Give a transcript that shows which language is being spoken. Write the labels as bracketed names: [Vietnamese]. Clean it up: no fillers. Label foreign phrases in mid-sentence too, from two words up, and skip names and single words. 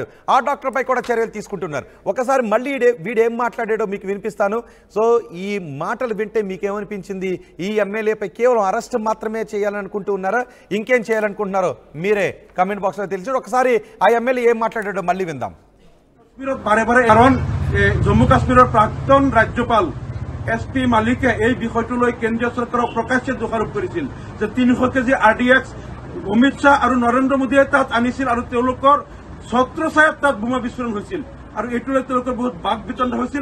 [Telugu] ఆ డాక్టర్ పై కూడా చర్యలు తీసుకుంటున్నారు. ఒకసారి మళ్ళీ వీడేం మాట్లాడాడో మీకు వినిపిస్తాను. సో ఈ మాటలు వింటే మీకేమనిపించింది? ఈ ఎమ్మెల్యేపై కేవలం అరెస్ట్ మాత్రమే చేయాలనుకుంటూ ఉన్నారా, ఇంకేం చేయాలనుకుంటున్నారో మీరే కమెంట్ బాక్స్ లో తెలిసి ఒకసారి ఆ ఎమ్మెల్యే ఏం మాట్లాడాడో మళ్ళీ విందాం. [Assamese] জম্মু কাশ্মীৰৰ প্ৰাক্তন ৰাজ্যপাল SP মালিকে এই বিষয়টোলৈ কেন্দ্ৰীয় চৰকাৰক প্ৰকাশ্যে দোষাৰোপ কৰিছিল যে 300 কেজি RDX অমিত শ্বাহ আৰু নৰেন্দ্ৰ মোদীয়ে তাত আনিছিল আৰু তেওঁলোকৰ ছত্ৰছায়াত তাত বোমা বিস্ফোৰণ হৈছিল আৰু এইটোলৈ তেওঁলোকৰ বহুত বাক বিতণ্ড হৈছিল।